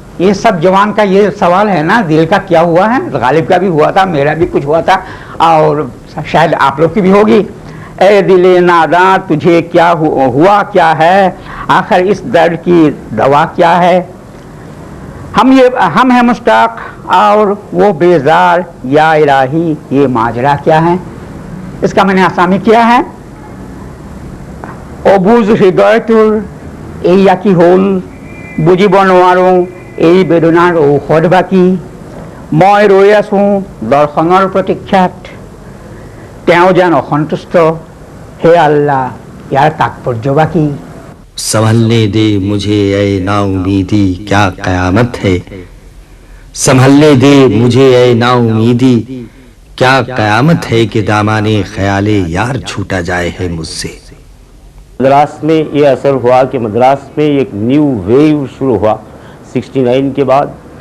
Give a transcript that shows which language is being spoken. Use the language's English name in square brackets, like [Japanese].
[Hindi] ये सब जवान का ये सवाल है ना, दिल का क्या हुआ है। गालिब का भी हुआ था, मेरा भी कुछ हुआ था, और शायद आप लोग की भी होगी। ए दिले नादा तुझे क्या हुआ क्या है, आखिर इस दर्द की दवा क्या है। हम हैं मुश्ताक और वो बेजार, या इलाही ये माजरा क्या है। इसका मैंने आसामी किया है, [Assamese] অবুজ হৃদয়টোৰ এইয়া কি হ'ল, বুজিব নোৱাৰোঁ এই বেদনাৰ ঔষধ বাকী। মই ৰৈ আছোঁ দৰ্শনৰ প্ৰতীক্ষাত, তেওঁ যেন অসন্তুষ্ট, হে আল্লাহ ইয়াৰ তাৎপৰ্য বাকী। [Hindi] संभलने दे मुझे ऐ नाउमीदी क्या कयामत है, संभलने दे मुझे ऐ नाउमीदी क्या कयामत है कि दामाने ख्याले यार छूटा जाए है मुझसे। मद्रास में ये असर हुआ कि मद्रास में एक न्यू वेव शुरू हुआ 69 के बाद।